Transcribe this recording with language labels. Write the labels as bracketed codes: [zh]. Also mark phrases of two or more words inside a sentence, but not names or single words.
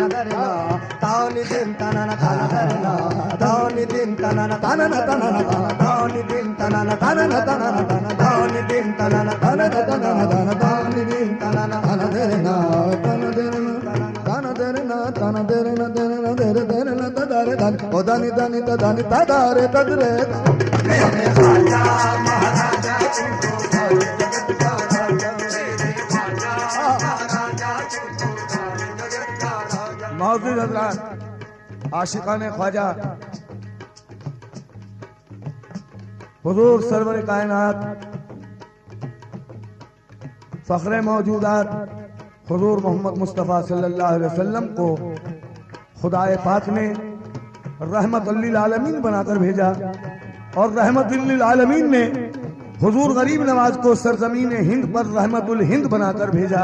[hi] धरना, तानी दिन तनन तन धरना, तानी दिन तनन तनन तनन, तानी दिन तनन तनन तनन, तानी दिन तनन तनन तनन, तानी दिन तनन तन धरना, तन धरना तन धरना, तन धरना धरना धर धरना तदारे धन, ओ दानी दानी तदानी तदारे तदरे। मेरे ख्वाजा महाराजा तुमको सारे जगत का राजा, मेरे ख्वाजा महाराजा तुमको सारे जगत का राजा। मौजूद हज़रात आशिकाने ख्वाजा हुजूर सरवर कायनात फ़ख्रे मौजूदात हुजूर मोहम्मद मुस्तफ़ा [ar] صلى الله عليه وسلم [hi] को खुदाए पाक ने [ar] رحمة للعالمين [hi] बनाकर भेजा और रहमत लिल आलमीन ने हुजूर गरीब नवाज को सरजमीन हिंद पर रहमतुल हिंद बनाकर भेजा।